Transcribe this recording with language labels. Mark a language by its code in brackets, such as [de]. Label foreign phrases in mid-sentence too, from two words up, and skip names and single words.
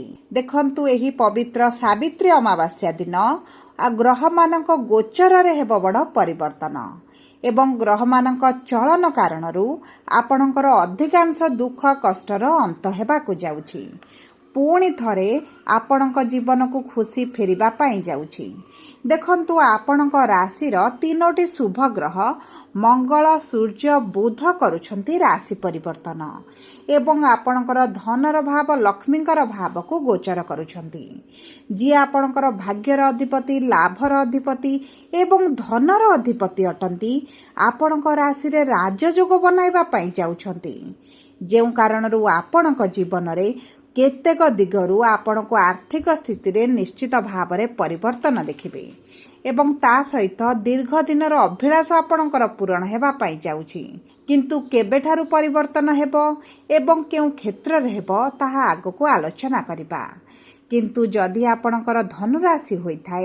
[or] ଦେଖନ୍ତୁ ଏହି ପବିତ୍ର ସାବିତ୍ରୀ ଅମାବାସ୍ୟା ଦିନ ଗ୍ରହ ମାନଙ୍କ ଗୋଚର ରେ ହେବ ବଡ଼ ପରିବର୍ତ୍ତନ ଏବଂ ଗ୍ରହ ମାନଙ୍କ ଚଳନ କାରଣରୁ ଆପଣଙ୍କର ଅଧିକାଂଶ ଦୁଃଖ କଷ୍ଟର ଅନ୍ତ ହେବାକୁ ଯାଉଛି ପୁଣି ଥରେ ଆପଣଙ୍କ ଜୀବନ କୁ ଖୁସି ଫେରିବା ପାଇଁ ଯାଉଛି। ଦେଖନ୍ତୁ ଆପଣଙ୍କ ରାଶି ତିନୋଟି ଶୁଭ ଗ୍ରହ ମଙ୍ଗଳ ସୂର୍ଯ୍ୟ ବୁଧ କରୁଛନ୍ତି ରାଶି ପରିବର୍ତ୍ତନ ଏବଂ ଆପଣଙ୍କର ଧନର ଭାବ ଲକ୍ଷ୍ମୀଙ୍କର ଭାବ କୁ ଗୋଚର କରୁଛନ୍ତି ଜୀ ଆପଣଙ୍କର ଭାଗ୍ୟର ଅଧିପତି ଲାଭର ଅଧିପତି ଏବଂ ଧନର ଅଧିପତି ଅଟନ୍ତି ଆପଣଙ୍କ ରାଶି ରେ ରାଜଯୋଗ ବନାଇବା ପାଇଁ ଯାଉଛନ୍ତି ଯେଉଁ କାରଣରୁ ଆପଣଙ୍କ ଜୀବନ ରେ କେତେକ ଦିଗରୁ ଆପଣ କୁ ଆର୍ଥିକ ସ୍ଥିତି ରେ ନିଶ୍ଚିତ ଭାବ ରେ ପରିବର୍ତ୍ତନ ଦେଖିବେ ଏବଂ ତା ସହିତ ଦୀର୍ଘ ଦିନର ଅଭିଳାଷ ଆପଣଙ୍କର ପୂରଣ ହେବା ପାଇଁ ଯାଉଛି କିନ୍ତୁ କେଉଁଠାରୁ ପରିବର୍ତ୍ତନ ହେବ ଏବଂ କେଉଁ କ୍ଷେତ୍ର ରେ ହେବ ତାହା ଆଗକୁ ଆଲୋଚନା କରିବା କିନ୍ତୁ ଯଦି ଆପଣଙ୍କର ଧନୁରାଶି ହୋଇଥାଏ